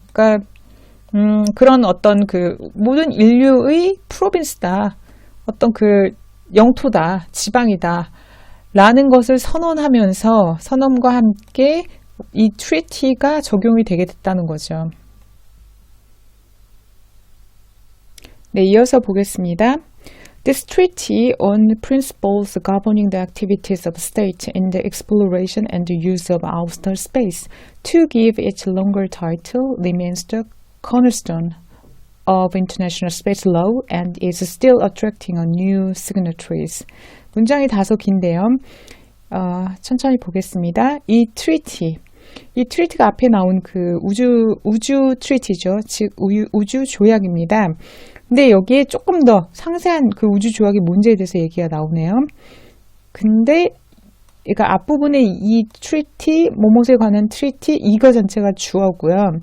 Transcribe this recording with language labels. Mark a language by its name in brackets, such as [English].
[Korean] 그러니까 그런 어떤 모든 인류의 프로빈스다. 어떤 영토다, 지방이다. 라는 것을 선언하면서 선언과 함께 이 트리티가 적용이 되게 됐다는 거죠. 네, 이어서 보겠습니다. [English] This treaty on principles governing the activities of state in the exploration and the use of outer space to give it longer title remains the cornerstone of international space law and is still attracting new signatories. [Korean] 문장이 다소 긴데요. 천천히 보겠습니다. 이 트리티가 앞에 나온 그 우주 트리티죠. 즉 우주 조약입니다. 근데 여기에 조금 더 상세한 그 우주 조약이 뭔지에 대해서 얘기가 나오네요. 근데 그러니까 앞부분에 이 트리티, 뭐뭐에 관한 트리티 이거 전체가 주어고요.